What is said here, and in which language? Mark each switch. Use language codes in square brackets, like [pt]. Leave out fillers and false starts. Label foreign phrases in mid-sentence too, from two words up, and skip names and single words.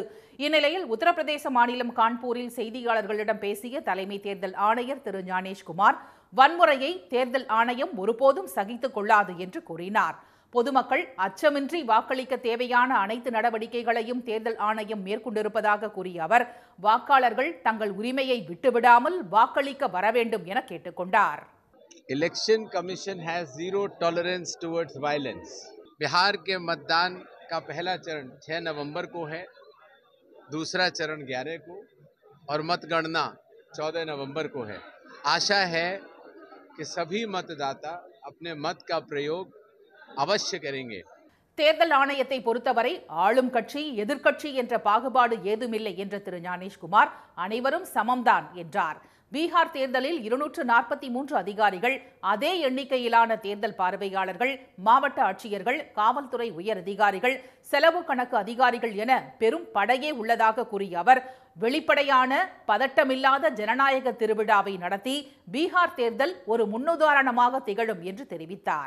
[ta] இந்நிலையில் உத்தரப்பிரதேச மாநிலம் கான்பூரில் செய்தியாளர்களிடம் பேசிய தலைமை தேர்தல் ஆணையர் திரு ஞானேஷ்குமார் வன்முறையை தேர்தல் ஆணையம் ஒருபோதும் சகித்துக் கொள்ளாது என்று கூறினார். பொதுமக்கள் அச்சமின்றி வாக்களிக்க தேவையான அனைத்து நடவடிக்கைகளையும் தேர்தல் ஆணையம் மேற்கொண்டிருப்பதாக கூறிய அவர் வாக்காளர்கள் தங்கள் உரிமையை விட்டுவிடாமல் வாக்களிக்க வர வேண்டும் என கேட்டுக்கொண்டார். [en] Election commission has zero tolerance towards violence. [hi] बिहार के मतदान का पहला चरण 6 नवंबर को है, दूसरा चरण 11 को और मतगणना 14 नवंबर को है. आशा है कि सभी मतदाता अपने मत का प्रयोग अवश्य करेंगे. [ta] தேர்தல் ஆணையத்தை பொறுத்தவரை ஆளும் கட்சி எதிர்க்கட்சி என்ற பாகுபாடு ஏதுமில்லை என்ற திரு ஞானேஷ்குமார் அனைவரும் சமம்தான் என்றார். பீகார் தேர்தலில் 243 அதிகாரிகள், அதே எண்ணிக்கையிலான தேர்தல் பார்வையாளர்கள், மாவட்ட ஆட்சியர்கள், காவல்துறை உயர் அதிகாரிகள், செலவு கணக்கு அதிகாரிகள் என பெரும் படையே உள்ளதாக கூறிய அவர் வெளிப்படையான பதட்டமில்லாத ஜனநாயக திருவிழாவை நடத்தி பீகார் தேர்தல் ஒரு முன்னுதாரணமாக திகழும் என்று தெரிவித்தார்.